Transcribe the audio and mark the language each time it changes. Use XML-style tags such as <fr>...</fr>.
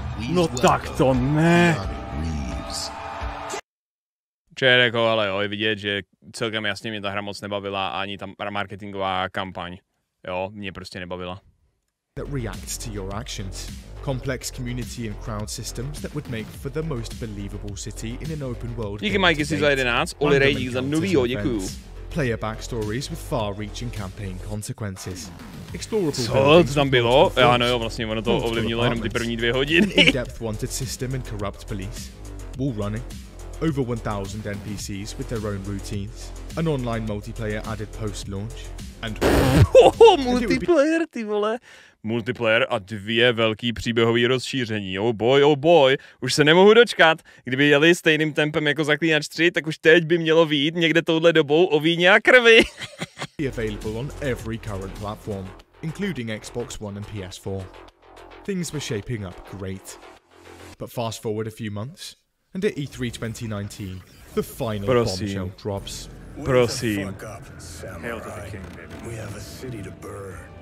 <cs>No tak to ne! Čer, jako, ale jo, je vidět, že celkem jasně mě ta hra moc nebavila a ani ta marketingová kampaň, jo, mě prostě nebavila.</cs> <en>That reacts to your actions. Complex community and crowd systems that would make for the most believable city in an open world.</en> <cs>Díky Mikey si za 11, Oli Rejdík za novýho, děkuju.</cs> <en>Player backstories with far-reaching campaign consequences.</en> <cs>Co tam bylo? Já no jo, vlastně ono to ovlivnilo jenom ty první 2 hodiny.</cs> <en>In-depth wanted system and corrupt police. Wall running. Over 1000 NPCs with their own routines. An online multiplayer added post-launch. And</en> <cs>multiplayer, ty vole. Multiplayer a 2 velký příběhový rozšíření.</cs> <en>Oh boy,</en> <cs>už se nemohu dočkat. Kdyby jeli stejným tempem jako Zaklínač 3, tak už teď by mělo vyjít někde touhle dobou o víně a krvi.</cs> <en>Available on every current platform, including Xbox One and PS4. Things were shaping up great. But fast forward a few months, and at E3 2019, the final bombshell drops.</en> <cs>Prosím.</cs> <en>Hail to the king, baby. We have a city to burn.</en>